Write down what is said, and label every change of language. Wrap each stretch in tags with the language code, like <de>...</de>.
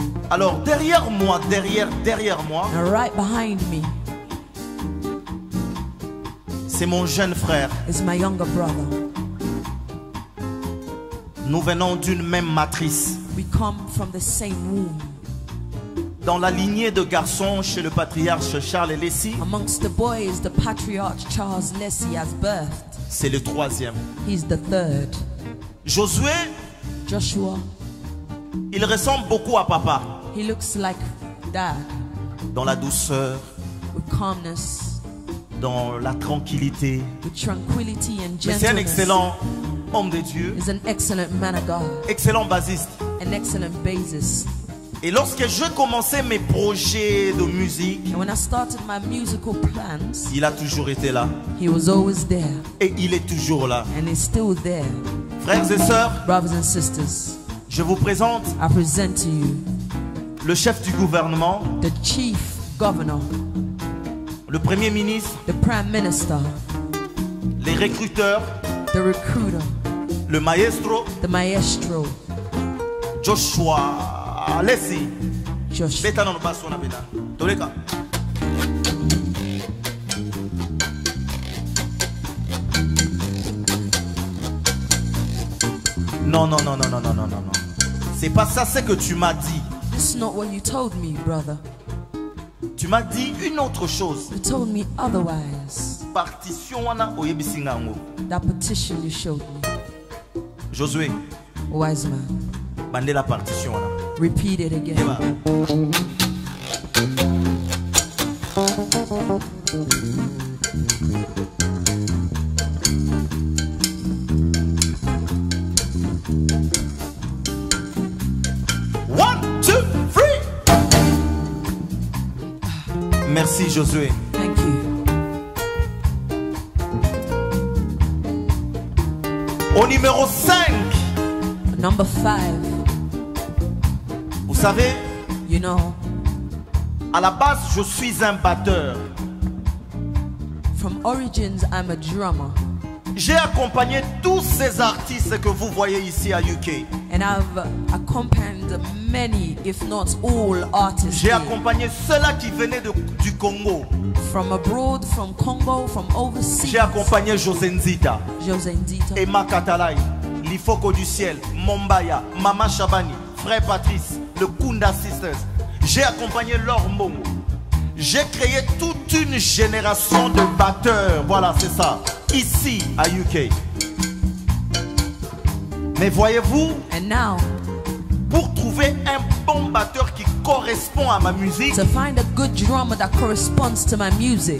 <fr>Alors, derrière moi, derrière moi,</fr> <en>Now right behind me</en> <fr>c'est mon jeune frère.</fr> <en>is my younger brother.</en> <fr>Nous venons d'une même matrice.</fr> <en>We come from the same womb.</en> <fr>Dans la lignée de garçons chez le patriarche Charles Lessie,</fr> <en>Amongst the boys, the patriarch Charles Leslie has birthed.</en> <fr>c'est le 3e.</fr> <en>He's the third.</en> <fr>Josué,</fr> <en>Joshua,</en> <fr>il ressemble beaucoup à papa.</fr> <en>he looks like dad,</en> <fr>Dans la douceur,</fr> <en>with calmness,</en> <fr>dans la tranquillité.</fr> <en>with tranquility and</en> <fr>Mais c'est un</fr> <en>gentleness.</en> <fr>excellent homme de Dieu,</fr> <en>He's an excellent man of God,</en> <fr>excellent bassiste.</fr> <en>an excellent bassist.</en> <fr>Et lorsque je commençais mes projets de musique,</fr> <en>And when I started my musical plans,</en> <fr>il a toujours été là.</fr> <en>he was always there,</en> <fr>Et il est toujours là.</fr> <en>and he's still there.</en> <fr>Frères et sœurs,</fr> <en>Brothers and sisters,</en> <fr>je vous présente</fr> <en>I present to you</en> <fr>le chef du gouvernement,</fr> <en>the chief governor,</en> <fr>le premier ministre,</fr> <en>the prime minister,</en> <fr>les recruteurs,</fr> <en>the recruiter,</en> <fr>le maestro,</fr> <en>the maestro,</en> <fr>Joshua Lessie.</fr> <en>Joshua.</en> <ln>Beta non basso na beta. Toleka.</ln> <fr>Non, non, non, non, non, non, non, non. C'est pas ça, c'est que tu m'as dit.</fr> <en>This is not what you told me, brother.</en> <fr>Tu m'as dit une autre chose.</fr> <en>You told me otherwise.</en> <ln>Partition wana oyebisinga ngo.</ln> <en>That petition you showed me.</en> <fr>Josué,</fr> <en>Wise man.</en> <ln>bande</ln> <fr>la partition</fr> <ln>wana.</ln> <en>Repeat it again.</en> <ln>Eba.</ln> <en>One, two, three.</en> <fr>Merci</fr> <en>Josué. Thank you.</en> <fr>Au numéro 5,</fr> <en>Number 5.</en> <fr>vous savez,</fr> <en>You know,</en> <fr>à la base, je suis un batteur.</fr> <en>from origins, I'm a drummer.</en> <fr>J'ai accompagné tous ces artistes que vous voyez ici à UK.</fr> <en>And I've accompanied many, if not all, artists</en> <fr>J'ai</fr> <en>here.</en> <fr>accompagné ceux-là qui venaient du Congo.</fr> <en>From abroad, from Congo, from overseas.</en> <fr>J'ai accompagné José Nzita,</fr> <en>Jose Ndita,</en> <fr>Emma Katalai, Lifoko du Ciel, Mombaya, Mama Shabani, Frère Patrice, le Kunda Sisters. J'ai accompagné Laure Momo. J'ai créé toute une génération de batteurs. Voilà, c'est ça. Ici, à UK. Mais voyez-vous,</fr> <en>and now,</en> <fr>pour trouver un bon batteur qui correspond à ma musique,</fr> <en>to find a good drummer that corresponds to my music</en>